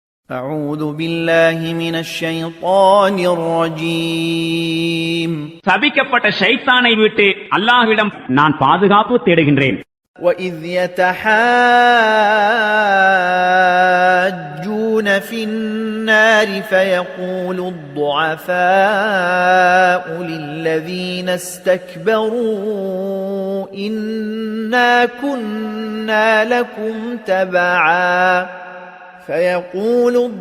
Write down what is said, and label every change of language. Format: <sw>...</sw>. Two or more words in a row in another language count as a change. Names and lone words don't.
<ar>أعوذ بالله من الشيطان الرجيم</ar> <ta>சபிக்கப்பட்ட ஷைத்தானை விட்டு அல்லாஹ்விடம் நான் பாதுகாப்பு தேடுகின்றேன்.</ta> <ar>وإذ يتحاجون في النار فيقول الضعفاء للذين استكبروا إنا كنا لكم تبعا فيقول</ar>